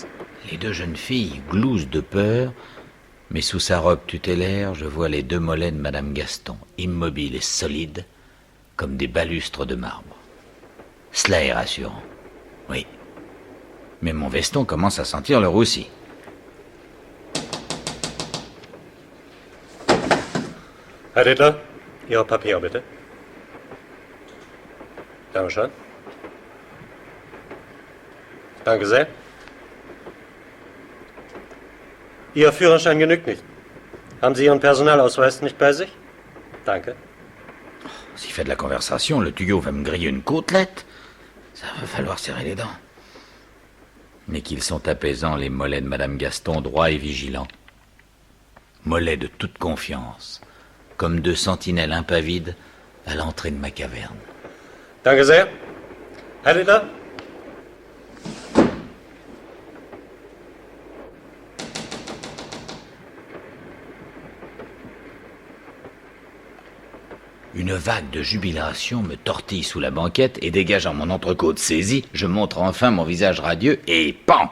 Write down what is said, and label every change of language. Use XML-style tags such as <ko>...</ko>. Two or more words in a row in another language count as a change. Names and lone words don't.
<fr>Les 2 jeunes filles glousent de peur, mais sous sa robe tutélaire, je vois les 2 mollets de Madame Gaston, immobiles et solides, comme des balustres de marbre. Cela est rassurant, oui. Mais mon veston commence à sentir le roussi.</fr> <de>Herr Ritter, Ihre Papiere bitte. Dankeschön. Danke sehr. Ihr Führerschein genügt nicht. Haben Sie Ihren Personalausweis nicht bei sich? Danke.</de> <fr>S'il fait de la conversation, le tuyau va me griller une côtelette. Ça va falloir serrer les dents. Mais qu'ils sont apaisants, les mollets de Madame Gaston, droits et vigilants. Mollets de toute confiance, comme 2 sentinelles impavides à l'entrée de ma caverne.</fr> <de>Danke sehr. Herr Ritter?</de> <fr>Une vague de jubilation me tortille sous la banquette et dégageant mon entrecôte saisi, je montre enfin mon visage radieux et pan!</fr>